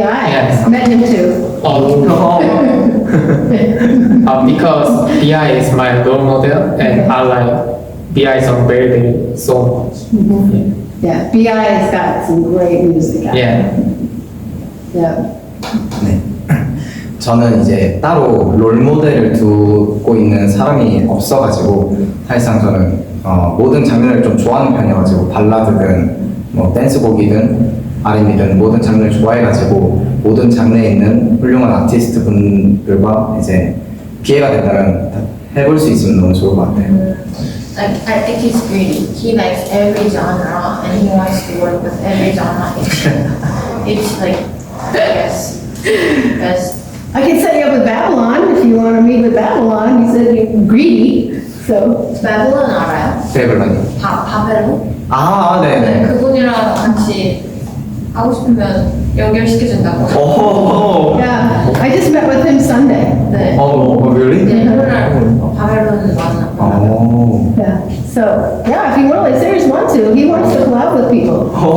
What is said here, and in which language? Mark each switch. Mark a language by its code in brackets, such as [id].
[en] Yes. Met him too. Because BI is my role model and I like BI song very, very so much. Yeah, V.I. has got some great music out. Yeah. Yeah. [ko] 네. 저는 이제 따로 롤 모델을 두고 있는 사람이 없어가지고 사실상 저는 모든 장르를 좀 좋아하는 편이어가지고 발라드든 뭐 댄스곡이든 R&B든 모든 장르를 좋아해가지고 모든 장르에 있는 훌륭한 아티스트 분들과 이제 기회가 된다면 해볼 수 있으면 너무 좋을 것 같아요. [en] Like I think he's greedy. He likes every genre and he wants to work with every genre. It's like yes, best. I can set you up with Babylon if you want to meet with Babylon. You said you're greedy, so. [ko] Babylon 알아요? 베이블런이. 바벨론? 아, 네, 네네. 그분이랑 같이 하고 싶으면 연결시켜준다고. 오. [en] Yeah, I just met with him Sunday. [ko] 네. [en] really? [ko] 네, 토요일날 바벨론 만나. 오. [en] Yeah, so, yeah, if he really seriously wants to, he wants to collab with people.